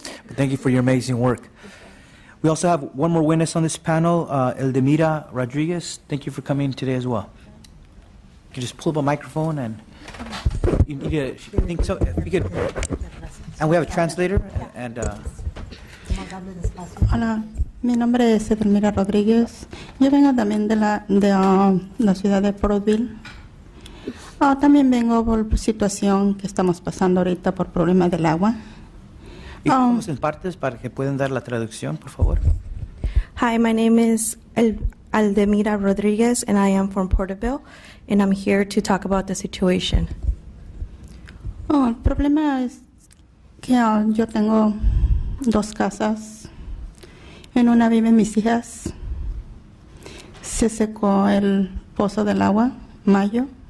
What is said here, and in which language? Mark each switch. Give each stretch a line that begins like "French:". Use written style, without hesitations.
English: But thank you for your amazing work. We also have one more witness on this panel, Eldemira Rodriguez. Thank you for coming today as well. You can just pull up a microphone and you think so. If you could, and we have a translator. And
Spanish: Hola, mi nombre es Edelmira Rodríguez. Yo vengo también de la ciudad de Portville. También vengo por situación que estamos pasando ahorita por problemas del agua. y vamos en partes para que puedan dar la traducción, por favor.
English: Hi, my name is Aldemira Rodriguez, and I am from Porterville, and I'm here to talk about the situation.
Spanish: El problema es que yo tengo 2 casas. En una viven mis hijas. Se secó el pozo del agua, mayo.